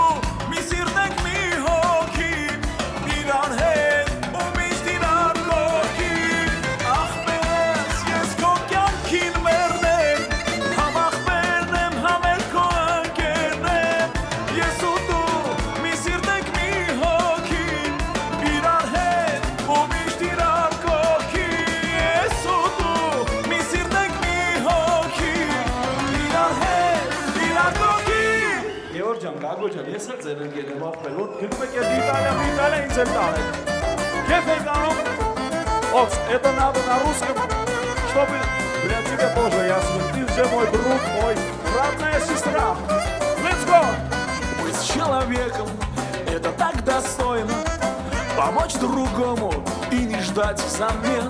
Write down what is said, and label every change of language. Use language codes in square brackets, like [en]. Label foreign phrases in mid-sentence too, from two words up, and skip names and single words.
[hy] մի սիրտ ենք մի հոգի, իրար հետ ու միշտ իրար կողքին։ Ախպերս, ես քո կյանքին մերն եմ, համ ախպերն եմ, համ էլ քո անկերն եմ, ես ու դու մի սիրտ ենք մի հոգի, իրար հետ ու միշտ իրար կողքին։ Ես ու դու մի սիրտ ենք մի հոգի, իրար հետ իրար կողքին։ Գեորգ ջան, Գագո ջան, ես էլ ձեր ընկեր եմ ախպեր, որ գնում եք այդ Իտալիա ինձ էլ տանեք։ Кеф եք անում։ [ru] Окс, это надо на русском, чтобы для тебя тоже ясно. Ты же мой друг, мой родная сестра. [en] Let's go! [ru] Быть с человеком — это так достойно, помочь другому и не ждать взамен.